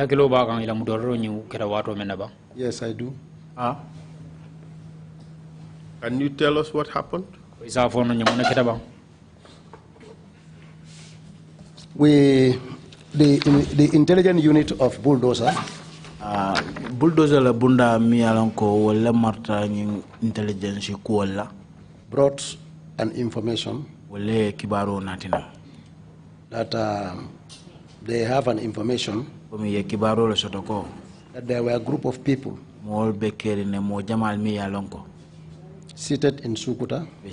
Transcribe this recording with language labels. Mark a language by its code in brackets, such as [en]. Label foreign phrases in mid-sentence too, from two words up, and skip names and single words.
[en] Yes, I do. Can you tell us what happened? The intelligence unit of Bulldozer [man] Bulldozer la bunda mi alanko wala marta ni intelligence ko wala [en] brought an information [man] wala kibaro natina [en] that they have an information that there were a group of people seated in Sukuta.